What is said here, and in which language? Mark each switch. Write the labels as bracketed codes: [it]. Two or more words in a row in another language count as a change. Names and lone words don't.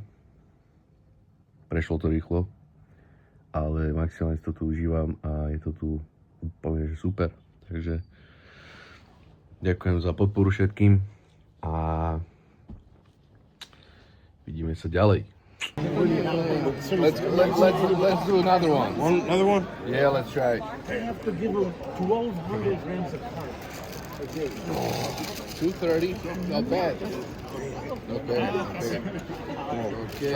[sk] Prešlo to rýchlo, ale maximálne to tu užívam a je to tu úplne že super. Takže ďakujem za podporu všetkým a vidíme sa ďalej. [en] Let's do another one. Another one? Yeah, let's try it. I have to give them 1,200 grams of carbs a day. 230, not bad. Not bad. Okay.